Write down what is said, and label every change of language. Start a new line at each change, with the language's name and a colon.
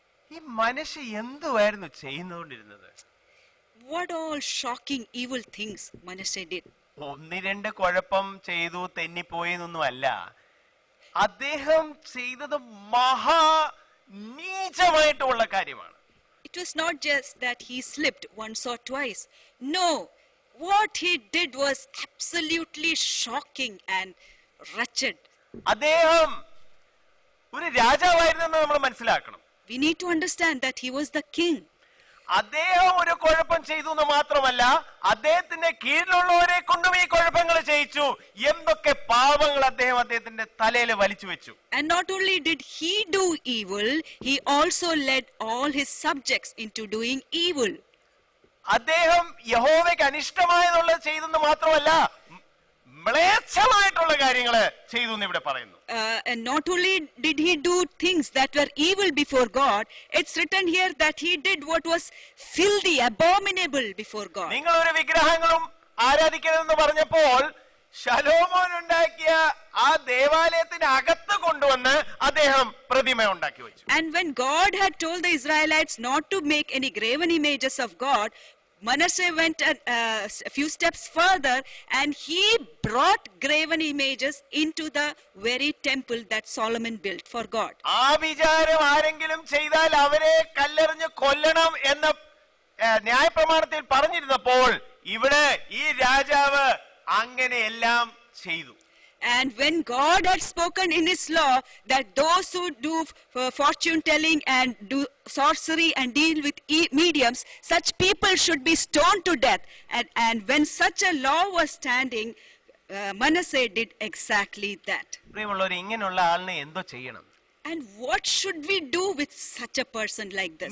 Malayalam: ഈ മനശ്ശെ എന്തുവായിരുന്നു ചെയ്യുന്നോണ്ടിരുന്നത്?
English: What all shocking evil things Manasseh did.
Malayalam: 1-2 കുഴപ്പം ചെയ്തു തെന്നിപ്പോയി എന്നൊന്നുമല്ല. അദ്ദേഹം ചെയ്തത് മഹാ നീചമായിട്ടുള്ള കാര്യമാണ്.
English: It was not just that he slipped once or twice. No, what he did was absolutely shocking and wretched.
Malayalam: അദ്ദേഹം ഒരു രാജാവായിരുന്നെന്ന് നമ്മൾ മനസ്സിലാക്കണം.
English: We need to understand that he was the king.
Malayalam: അദ്ദേഹം ഒരു കുഴപ്പം ചെയ്തു എന്ന് മാത്രമല്ല, അദ്ദേഹത്തിന്റെ കീഴിലുള്ളവരെ കൊണ്ടും ഈ കുഴപ്പങ്ങൾ ചെയ്യിച്ചു. എന്തൊക്കെ പാപങ്ങൾ അദ്ദേഹത്തിന്റെ തലയിൽ വലിച്ചു വെച്ചു.
English: And not only did he do evil, he also led all his subjects into doing evil.
Malayalam: അദ്ദേഹം യഹോവയ്ക്ക് അനിഷ്ടമായതുള്ളത് ചെയ്തെന്ന് മാത്രമല്ല, മ്ലേച്ഛമായിട്ടുള്ള കാര്യങ്ങൾ ചെയ്തു എന്ന് ഇവിടെ പറയുന്നു.
English: And not only did he do things that were evil before God, it's written here that he did what was filthy, abominable before God.
Malayalam: നിങ്ങൾ ഒരു വിഗ്രഹങ്ങളും ആരാധിക്കരുതെന്ന് പറഞ്ഞപ്പോൾ ശലോമോൻ ഉണ്ടാക്കിയ ആ ദേവാലയത്തിന് അകത്ത് കൊണ്ടുവന്ന് അദ്ദേഹം പ്രതിമ ഉണ്ടാക്കി വെച്ചു.
English: And when God had told the Israelites not to make any graven images of God, Manasseh went a few steps further and he brought graven images into the very temple that Solomon built for God.
Malayalam: ആ വിചാരം ആരെങ്കിലും ചെയ്താൽ അവരെ കല്ലെറിഞ്ഞ് കൊല്ലണം എന്ന ന്യായപ്രമാണത്തിൽ പറഞ്ഞിരുന്നപ്പോൾ ഇവിടെ ഈ രാജാവ് അങ്ങനെയെല്ലാം ചെയ്തു.
English: And when God had spoken in his law that those who do fortune telling and do sorcery and deal with mediums, such people should be stoned to death. And when such a law was standing, Manasseh did exactly that.
Malayalam: പ്രിയമുള്ളവരെ, ഇങ്ങനെയുള്ള ആളിനെ എന്തോ ചെയ്യണം?
English: And what should we do with such a person like this?